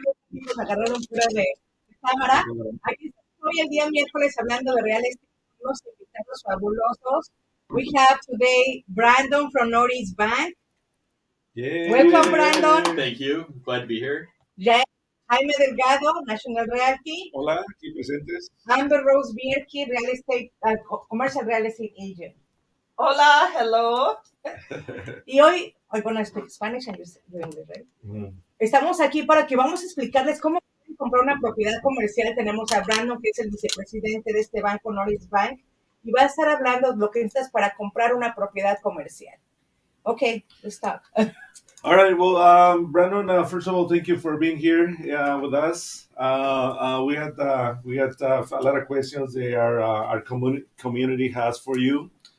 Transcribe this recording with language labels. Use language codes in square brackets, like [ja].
[es] Nos agarraron fuera de cámara. Aquí estoy el día miércoles hablando de real estate. Unos invitados fabulosos. [en] We have today Brandon from Northeast Bank. Yay. Welcome, Brandon. Thank you. Glad to be here. Jaime Delgado, National Realty. [es] Hola, aquí presentes. [en] Amber Rose Bierke, Real Estate, Commercial Real Estate Agent. [es] Hola, hello. [en] Y hoy gonna speak Spanish and you're English, right? [es] Estamos aquí para que vamos a explicarles cómo pueden comprar una propiedad comercial. Tenemos a Brandon, que es el vicepresidente de este banco, Norris Bank, y va a estar hablando de lo que necesitas para comprar una propiedad comercial. [en] Okay, let's talk. All right. Well, Brandon, first of all, thank you for being here with us. We had a lot of questions that our community has for you.